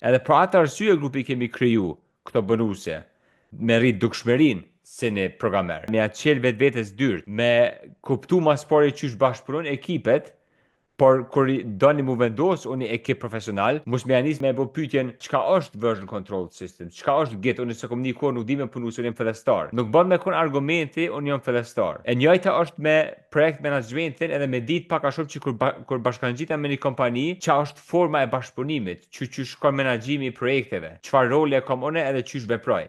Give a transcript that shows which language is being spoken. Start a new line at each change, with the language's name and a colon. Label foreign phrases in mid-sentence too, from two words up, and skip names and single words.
Albanian: Edhe për atë arsye grupi kemi kriju këto bonuse me rrit dukshmërinë si një programer, me atë qel vetvetes dyrt, me kuptu mas pari qysh bashkëpunon ekipet, por kur doni mu vendos unë ekip profesional, mos me janis me bo pyetjen çka është
English: version control system,
Albanian: çka është Git, unë se komunikuar nuk di me punu se unë jam fillestar. Nuk bën me kon argumenti unë jam fillestar. E njëjta është me projekt menaxhmentin edhe me dit pak a shumë që kur bashkangjitem me një kompani, çka është forma e bashkëpunimit, çysh ka menaxhimi i projekteve, çfarë role kam unë edhe çysh veproj.